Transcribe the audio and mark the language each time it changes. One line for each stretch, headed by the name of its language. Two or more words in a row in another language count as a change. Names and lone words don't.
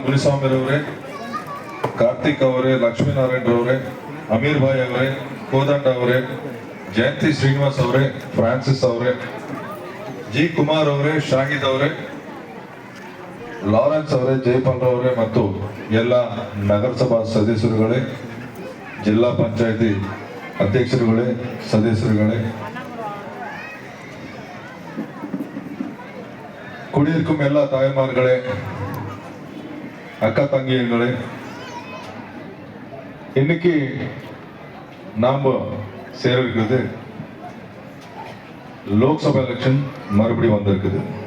Kannada: ಮುನಿಸ್ವಾಮಿರವರೇ, ಕಾರ್ತಿಕ್ ಅವರೇ, ಲಕ್ಷ್ಮೀನಾರಾಯಣರವರೇ, ಅಮೀರ್ ಭಾಯ್ ಅವರೇ, ಕೋದಂಡ ಅವರೇ, ಜಯಂತಿ ಶ್ರೀನಿವಾಸ್ ಅವರೇ, ಫ್ರಾನ್ಸಿಸ್ ಅವರೇ, ಜಿ ಕುಮಾರ್ ಅವರೇ, ಶಾಹಿದ್ ಅವರೇ, ಲಾರೆನ್ಸ್ ಅವರೇ, ಜೈಪಾಲ್ ಅವರೇ ಮತ್ತು ಎಲ್ಲ ನಗರಸಭಾ ಸದಸ್ಯರುಗಳೇ, ಜಿಲ್ಲಾ ಪಂಚಾಯತಿ ಅಧ್ಯಕ್ಷರುಗಳೇ, ಸದಸ್ಯರುಗಳೇ,
Tamil: குடியிருக்கும் எல்லா தாய்மார்களே, அக்கா தங்கியங்களே, இன்னைக்கு நாம சேர இருக்குது லோக்சபா எலெக்ஷன் மறுபடியும் வந்திருக்குது.